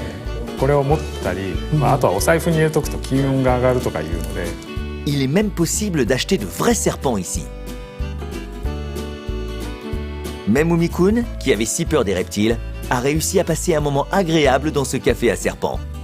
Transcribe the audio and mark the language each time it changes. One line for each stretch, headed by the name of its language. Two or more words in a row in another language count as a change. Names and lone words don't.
Japanese: これを持ったり、あとはお財布に入れとくと金運が上がるとかいうので。
French: Il est même possible d'acheter de vrais serpents ici. Même Umi-kun, qui avait si peur des reptiles, a réussi à passer un moment agréable dans ce café à serpents.